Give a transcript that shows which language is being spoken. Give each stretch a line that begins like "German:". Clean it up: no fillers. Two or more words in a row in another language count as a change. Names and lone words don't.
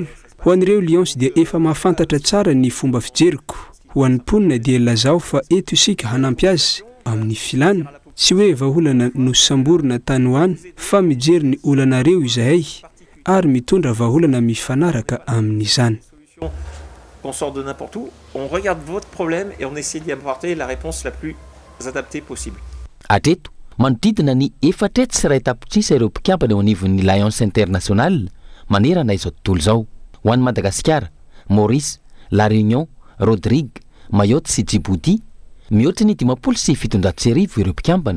Malagasy: Ho an'ireo Lions dia efa mahafantatra tsara ny fomba fijeriko. Ho an'ny mponina dia lazao fa eto isika hanampy azy amin'ny filana. Tsy hoe vaholana no samborina tany hoany fa mijery ny olanareo izahay ary mitondra vaholana mifanaraka amin'izany.
French: On sort de n'importe où, on regarde votre problème et on essaie d'y apporter la réponse la plus adaptée possible.
Malagasy: Atreto, manodidina ny efatra sy ray tapotsisa ireo mpikambana eo anivon'ny Alliance Internationale manerana izao tontolo izao. Ho an'ny Madagasikara, Maurice, La Réunion, Rodrigue, Mayotte sy Djibouti, mihoatra ny 570 ireo mpikambana.